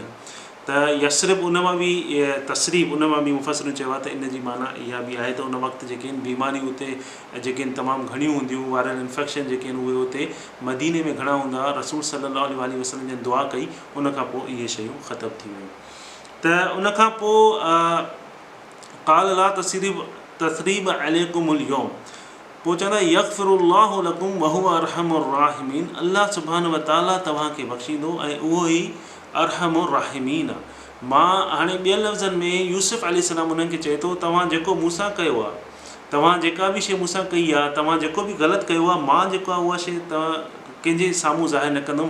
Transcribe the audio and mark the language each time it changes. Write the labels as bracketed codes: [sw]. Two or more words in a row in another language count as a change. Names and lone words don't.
[sd] त यसरिब उन मां बि तसरीब, उन मां बि मुफ़स्सिरीन चयो आहे त इन जी माना इहा बि आहे त उन वक़्तु जेके आहिनि बीमारियूं उते जेके आहिनि तमामु घणियूं हूंदियूं, वायरल इंफेक्शन जेके आहिनि उहे उते मदीने में घणा हूंदा। रसूल [ar] صلى الله عليه وسلم [sd] जन दुआ कई, उन खां पोइ इहे शयूं ख़तमु थी वियूं। त उन खां पोइ [ar] قال لا تثريب عليكم اليوم, [sd] पोइ चवंदा [ar] يغفر الله لكم وهو أرحم الراحمين. [sd] अल्लाह [ar] سبحانه وتعالى [sd] तव्हांखे बख़्शींदो ऐं उहो ई [ar] أرحم الراحمين [sd] आहे। मां हाणे ॿियनि लफ़्ज़नि में यूसुफ अलैहिस्सलाम उन्हनि खे चए थो तव्हां जेको मूंसां कयो आहे, तव्हां जेका बि शइ मूंसां कई आहे, तव्हां जेको बि ग़लति कयो आहे, मां जेको आहे उहा शइ तव्हां कंहिंजे साम्हूं ज़ाहिर न कंदुमि।